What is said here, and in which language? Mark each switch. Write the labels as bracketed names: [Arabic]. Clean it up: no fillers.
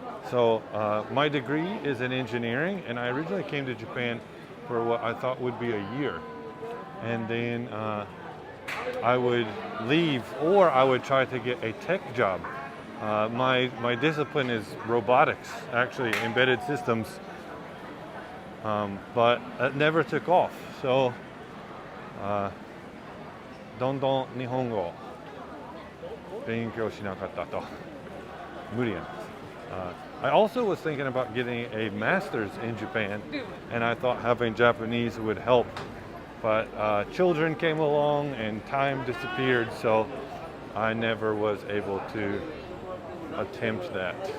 [English] So my degree is in engineering, and I originally came to Japan for what I thought would be a year. And then I would leave, or I would try to get a tech job. My discipline is robotics, actually, embedded systems. But it never took off. [Japanese] So, どんどん日本語を勉強しなかったと。無理やん。 [English] I also was thinking about getting a master's in Japan, and I thought having Japanese would help. But children came along and time disappeared, so I never was able to attempt that.